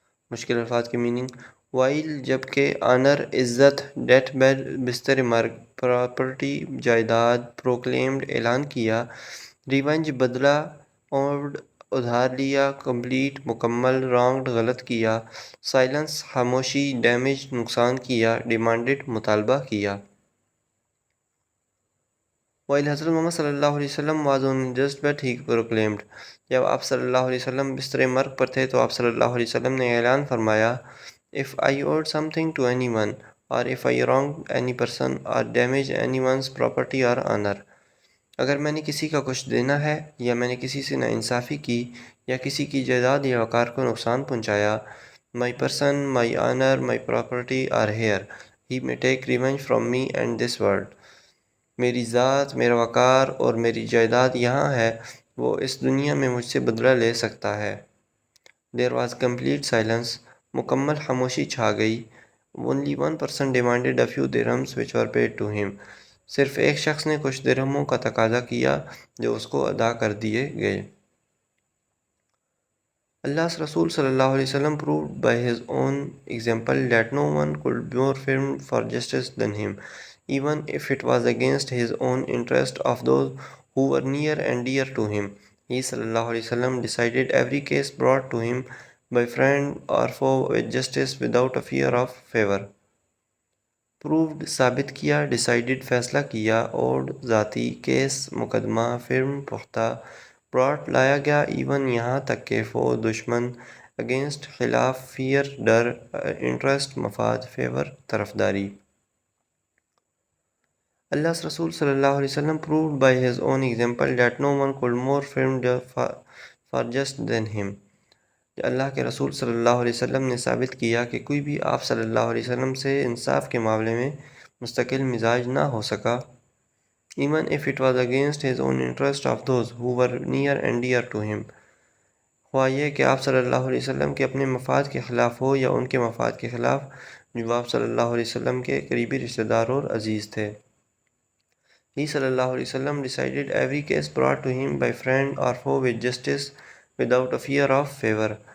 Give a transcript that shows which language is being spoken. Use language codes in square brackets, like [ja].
[ur] مشکل الفاظ کی میننگ. وائل جب کہ آنر عزت, ڈیتھ بیڈ بستر مرگ, پراپرٹی جائیداد, پروکلیمڈ اعلان کیا, ریونج بدلہ, اوڈ ادھار لیا, کمپلیٹ مکمل, رانگڈ غلط کیا, سائلنس خاموشی, ڈیمیج نقصان کیا, ڈیمانڈڈ مطالبہ کیا. [en] While حضرت محمد صلی اللہ علیہ وسلم was on his deathbed, he proclaimed. [ur] جب آپ صلی اللہ علیہ وسلم بستر مرگ پر تھے تو آپ صلی اللہ علیہ وسلم نے اعلان فرمایا, [en] if I owed something to anyone, or if I wronged any person or damaged anyone's property or honor. [ur] اگر میں نے کسی کا کچھ دینا ہے, یا میں نے کسی سے ناانصافی کی, یا کسی کی جائیداد یا وقار کو نقصان پہنچایا, [en] my person, my honor, my property are here. He may take revenge from me and this world. [ur] میری ذات, میرا وقار اور میری جائیداد یہاں ہے, وہ اس دنیا میں مجھ سے بدلہ لے سکتا ہے. [en] There was complete silence. [ur] مکمل خاموشی چھا گئی. [en] Only one person demanded a few dirhams which were paid to him. [ur] صرف ایک شخص نے کچھ درہموں کا تقاضا کیا جو اس کو ادا کر دیے گئے. [en] Allah's رسول صلی اللہ علیہ وسلم proved by his own example that no one could be more firm for justice than him, even if it was against his own interest of those who were near and dear to him. He صلی اللہ علیہ وسلم decided every case brought to him by friend or foe with justice without a fear of favor. [ur] proved ثابت کیا, decided فیصلہ کیا, اور ذاتی, case مقدمہ, فرم پختہ, brought لایا گیا ایون یہاں تک کہ دشمن اگینسٹ خلاف فیئر ڈر انٹرسٹ مفاد fever طرفداری. [en] Allah's Rasul sallallahu alaihi wasallam proved by his own example that no one could more firm for just than him. [ur] کہ اللہ کے رسول صلی اللہ علیہ وسلم نے ثابت کیا کہ کوئی بھی آپ صلی اللہ علیہ وسلم سے انصاف کے معاملے میں مستقل مزاج نہ ہو سکا. [en] Even if it was against his own interest of those who were near and dear to him. [ur] خواہ یہ کہ آپ صلی اللہ علیہ وسلم کے اپنے مفاد کے خلاف ہو یا ان کے مفاد کے خلاف جو آپ صلی اللہ علیہ وسلم کے قریبی رشتہ دار اور عزیز تھے. [en] He صلی اللہ علیہ وسلم decided every case brought to him by friend or foe with justice without a fear of favor.